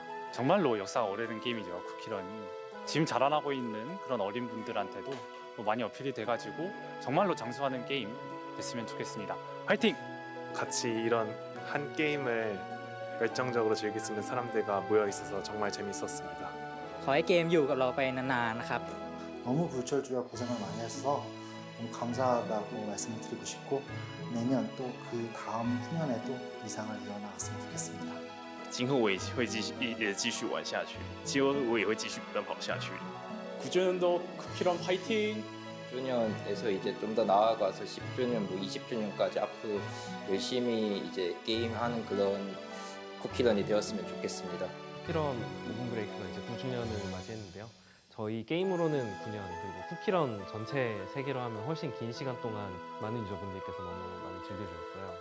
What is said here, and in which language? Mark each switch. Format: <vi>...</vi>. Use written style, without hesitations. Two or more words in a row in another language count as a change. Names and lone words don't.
<ko>정말로 역사가 오래된 게임이죠. 쿠키런이 지금 자라나고 있는 그런 어린 분들한테도 많이 어필이 돼가지고 정말로 장수하는 게임 됐으면 좋겠습니다. 화이팅! 같이 이런 한 게임을 열정적으로 즐길 수 있는 사람들과 모여 있어서 정말 재밌었습니다.</ko> <th>ขอให้เกมอยู่กับเราไปนานๆนะครับ</th> <ko>너무 불철주야 고생을 많이 해서 너무 감사하다고 말씀을 드리고 싶고 내년 또 그 다음 후년에도 이상을 이어나갔으면 좋겠습니다.</ko> <zh>今后我也会继续玩下去，今后我也会继续奔跑下去。</zh> <ko>9주년도 쿠키런 파이팅! 10주년에서 이제 좀 더 나아가서 10주년, 20주년까지 앞으로 열심히 이제 게임하는 그런 쿠키런이 되었으면 좋겠습니다. 쿠키런 오븐브레이크가 이제 9주년을 맞이했는데요. 저희 게임으로는 9년, 그리고 쿠키런 전체 세계로 하면 훨씬 긴 시간 동안 많은 유저분들께서 너무 많이 즐겨주셨어요.</ko>